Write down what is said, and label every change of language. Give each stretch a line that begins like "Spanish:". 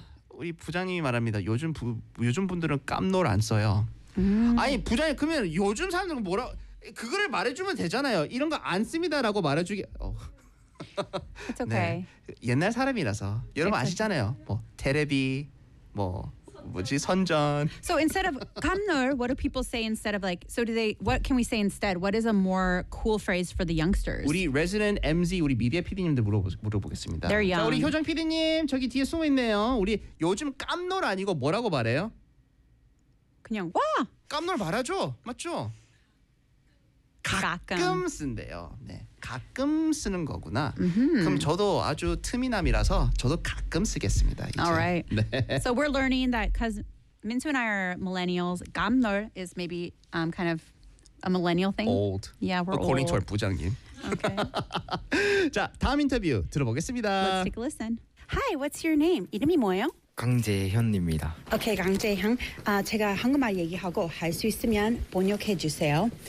Korean: 우리 부장님이 말합니다. 요즘 분들은 깜놀 안 써요. 아니 부장님 그러면 요즘 사람들은 뭐라 그거를 말해주면 되잖아요. 이런 거 안 씁니다라고 말해주기.
English: It's okay.
Korean: 네. 옛날 사람이라서 여러분 아시잖아요. 뭐 테레비 뭐 뭐지 선전.
English: So instead of 깜놀, what do people say instead of like? So do they? What can we say instead? What is a more cool phrase for the youngsters?
Korean: 우리 resident MZ 우리 미디어 PD님들 물어보겠습니다.
English: They're young.
Korean: 자, 우리 효정 PD님 저기 뒤에 숨어 있네요. 우리 요즘 깜놀 아니고 뭐라고 말해요? 그냥 와. 깜놀 말하죠. 맞죠? 가끔 쓴대요. 네, 가끔 쓰는 거구나. Mm-hmm. 그럼 저도 아주 트미남이라서 저도 가끔 쓰겠습니다. 이제.
English: All right.
Korean: 네.
English: So we're learning that because Minsu and I are millennials, 깜놀 is maybe kind of a millennial thing. Old. Yeah, we're According To our 부장님. Okay.
Korean: 자, 다음 인터뷰 들어보겠습니다.
English: Let's take a listen. Hi, what's your name?
Korean: 이름이 뭐예요? 강재현입니다.
English: Okay, 강재현.
Korean: 제가 한국말 얘기하고 할 수 있으면 번역해 주세요.